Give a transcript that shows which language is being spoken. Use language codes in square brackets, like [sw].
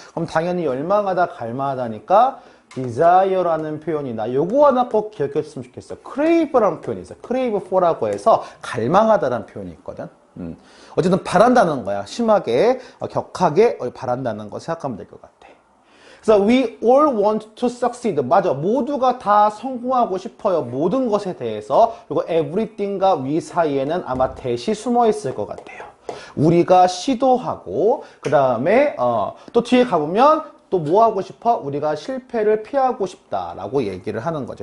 [ko] 그럼 당연히 열망하다, 갈망하다니까 desire라는 표현이나 요거 하나 꼭 기억했으면 좋겠어. crave라는 표현이 있어. crave for라고 해서 갈망하다라는 표현이 있거든. 어쨌든 바란다는 거야. 심하게, 격하게 바란다는 거 생각하면 될 것 같아. [en] 그래서 we all want to succeed. [ko] 맞아. 모두가 다 성공하고 싶어요. 모든 것에 대해서. 그리고 everything과 we 사이에는 아마 대시 숨어 있을 것 같아요. 우리가 시도하고, 그 다음에 또 뒤에 가보면 또 뭐 하고 싶어? 우리가 실패를 피하고 싶다라고 얘기를 하는 거죠.